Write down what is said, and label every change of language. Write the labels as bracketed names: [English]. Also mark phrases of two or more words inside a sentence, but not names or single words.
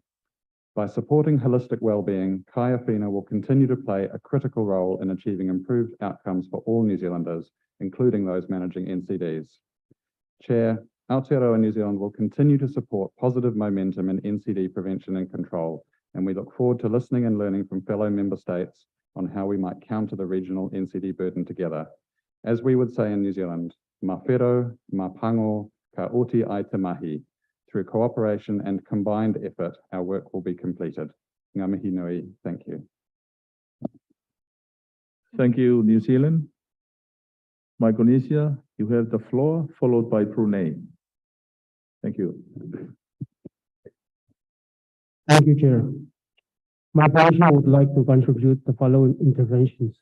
[English] By supporting holistic well-being, Kaya Whina will continue to play a critical role in achieving improved outcomes for all New Zealanders, including those managing NCDs. Chair, Aotearoa New Zealand will continue to support positive momentum in NCD prevention and control, and we look forward to listening and learning from fellow member states on how we might counter the regional NCD burden together. As we would say in New Zealand, [Māori] ma whero, ma pango, ka oti ai te mahi. [English] Through cooperation and combined effort, our work will be completed. [Māori] Ngā mihi nui, [English] thank you. Thank you, New Zealand. Micronesia, you have the floor, followed by Brunei. Thank you. Thank you, Chair. My party would like to contribute the following interventions.